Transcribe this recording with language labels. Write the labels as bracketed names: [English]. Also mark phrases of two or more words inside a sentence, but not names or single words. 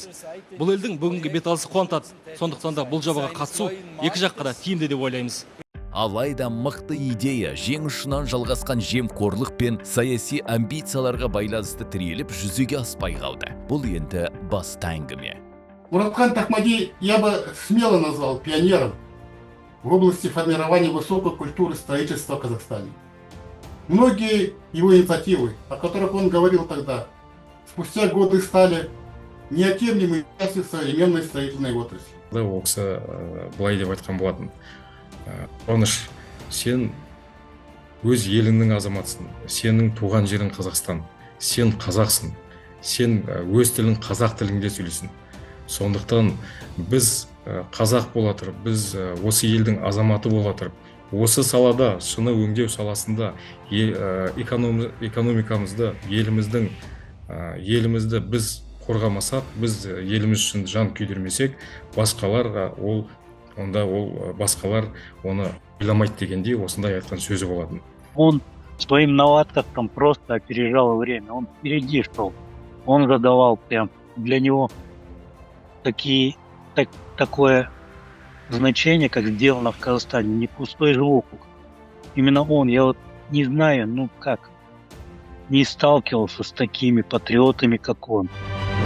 [Kazakh] Бұл елдің бүгінгі беталысы қуантады. Сондықтан да бұл жобаға қатысу екі жаққа да тиімді деп ойлаймыз. Алайда мықты идея жең ұшынан жалғасқан жемқорлық пен саяси амбицияларға байланысты тіреліп жүзеге аспай қалды. Бұл енді басты әңгіме. [Russian] Муратхан Токмади я бы смело назвал пионером в области формирования высокой культуры строительства в Казахстане. Многие его инициативы, о которых он говорил тогда, спустя годы стали неотъемлемой частью современной строительной отрасли. [Kazakh] Ол кісі былай деп айтқан болатын. Қуаныш, сен өз еліңнің азаматысың, сенің туған жерің Қазақстан, сен қазақсың, сен өз тілің қазақ тілінде сөйлейсің. Сондықтан біз қазақ бола тұрып, біз осы елдің азаматы бола тұрып, осы салада, шыны өңдеу саласында экономикамызды, елімізді біз қорғамасақ, біз еліміз үшін жан күйдірмесек, басқалар оны ойламайды дегенде осындай айтқан сөзі болатын. [Russian] Он своим новаторством просто опережал время, он впереди шел. Он задавал прям для него такое значение, как сделано в Казахстане, не пустой звук. Именно он, я не знаю, не сталкивался с такими патриотами, как он.